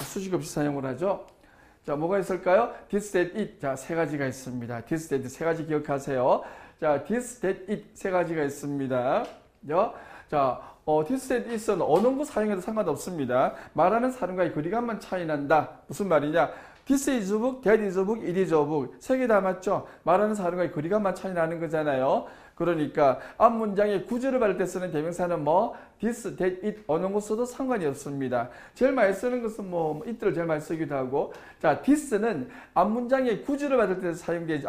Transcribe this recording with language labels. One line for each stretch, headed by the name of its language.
Korean: 수식 없이 사용을 하죠. 자, 뭐가 있을까요? this, that, it. 자, 3가지가 있습니다. this, that, 3가지 기억하세요. 자, this, that, it 3가지가 있습니다. 자, this, that, it은 어느 거 사용해도 상관없습니다. 말하는 사람과의 거리감만 차이 난다. 무슨 말이냐?
English: This is a book, that is a book, it is a book.
Korean: 3개 다 맞죠? 말하는 사람과의 거리감만 차이 나는 거잖아요. 그러니까 앞 문장의 구절을 받을 때 쓰는 대명사는 this, that, it 어느 거 써도 상관이 없습니다. 제일 많이 쓰는 것은 it를 제일 많이 쓰기도 하고. 자, this는 앞 문장의 구절을 받을 때 사용되죠.